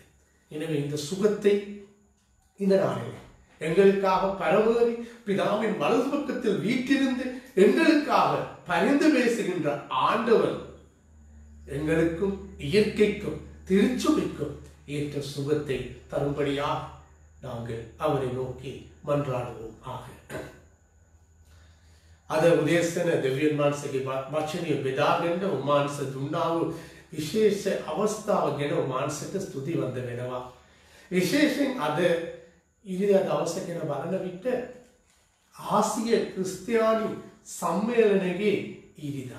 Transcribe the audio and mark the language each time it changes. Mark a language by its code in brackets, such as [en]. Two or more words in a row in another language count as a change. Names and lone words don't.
[ta] எனவே இந்த சுகத்தை இந்த நாளில் எங்களுக்காக பரமேறி பிதாவின் வலது பக்கத்தில் வீட்டிலிருந்து எங்களுக்காக பரிந்து பேசுகின்ற ஆண்டவர் எங்களுக்கும் இயற்கைக்கும் திருச்சபைக்கும் ஏற்ற சுகத்தை தரும்படியாக நாங்கள் அவரை நோக்கி மன்றாடுவோம் ஆக. [si] අද උදේසන දෙවියන් වහන්සේගේ වචනය බෙදාගෙන උන්වහන්සේ දුන්නා වූ විශේෂ අවස්ථාව ගැන උන්වහන්සේට ස්තුති වන්ද වෙනවා. විශේෂයෙන් අද ඉරිදා දවස ගැන බලන විට ආසිය ක්‍රිස්තියානි සම්මේලනයේ ඉරිදා.